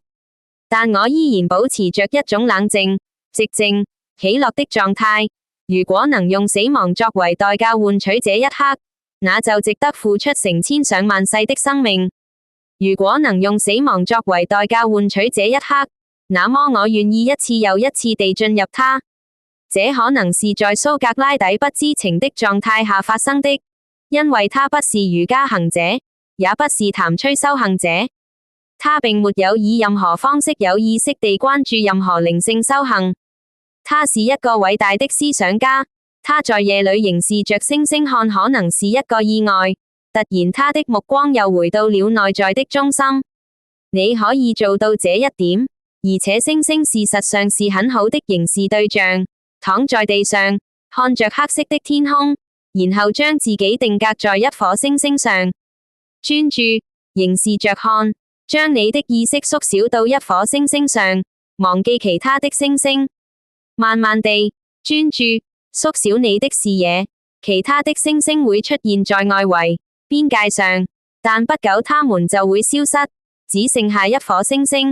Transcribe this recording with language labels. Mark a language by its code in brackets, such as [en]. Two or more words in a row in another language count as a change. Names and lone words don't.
[zh] 但我依然保持着一種冷靜、寂靜、喜樂的狀態。如果能用死亡作為代價換取這一刻，那就值得付出成千上萬世的生命。如果能用死亡作為代價換取這一刻，那麼我願意一次又一次地進入它。這可能是在蘇格拉底不知情的狀態下發生的，因為他不是瑜伽行者，也不是譚崔修行者。他並沒有以任何方式有意識地關注任何靈性修行。他是一個偉大的思想家。他在夜裏凝視着星星看，可能是一個意外。突然他的目光又回到了內在的中心。你可以做到這一點，而且星星事實上是很好的凝視對象。躺在地上，看着黑色的天空，然後將自己定格在一顆星星上，專注凝視着看，將你的意識縮小到一顆星星上，忘記其他的星星，慢慢地專注縮小你的視野，其他的星星會出現在外圍邊界上，但不久它們就會消失，只剩下一顆星星。